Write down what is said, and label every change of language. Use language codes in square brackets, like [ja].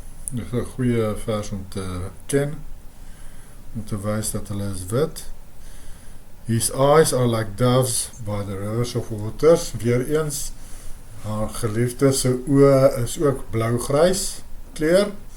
[af] Dit is 'n goeie vers om te ken, om te wys dat hulle is wit. [en] His eyes are like doves by the rivers of waters. [af] Weereens, haar geliefde se oë is ook blaugrys kleur.